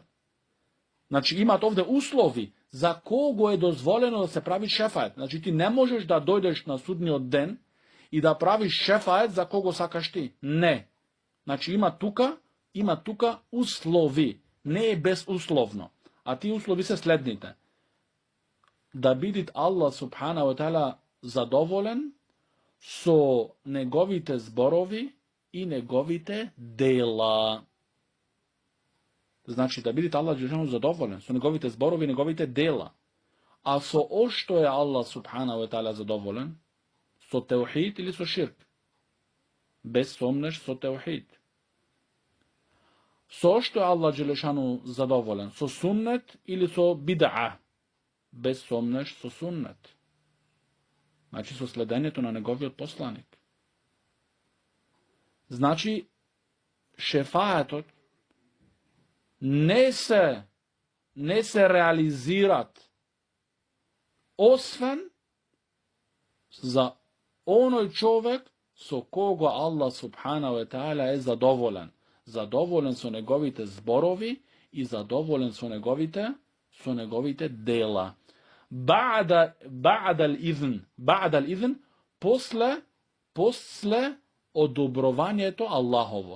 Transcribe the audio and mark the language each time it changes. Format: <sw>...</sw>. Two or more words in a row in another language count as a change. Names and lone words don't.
<mk>Значи имат овде услови за кого е дозволено да се прави шефаат. Значи ти не можеш да дојдеш на судниот ден и да правиш шефаат за кого сакаш ти. Не. Значи има тука услови. Не е безусловно. А тие услови се следните: да биде</mk> <ar>الله سبحانه وتعالى</ar> <mk>задоволен со неговите зборови и неговите дела. Значи да биде Аллах задоволен со неговите зборови и неговите дела. А со ошто е</mk> <ar>الله سبحانه وتعالى</ar> <mk>задоволен? Со теухид или со ширк? Без сомнеш со теухид. Со што е</mk> <ar>الله جل شأنه</ar> <mk>задоволен? Со суннет или со бид'a? Без сомнеш со суннет. Значи со следењето на неговиот посланик. Значи шефаатот не се реализират освен за оној човек со кого</mk> <ar>الله سبحانه وتعالى</ar> <mk>е задоволен. Задоволен со неговите зборови и задоволен со неговите дела.</mk> <ar>بعد الإذن,</ar> <mk>после одобрувањето Аллахово.</mk>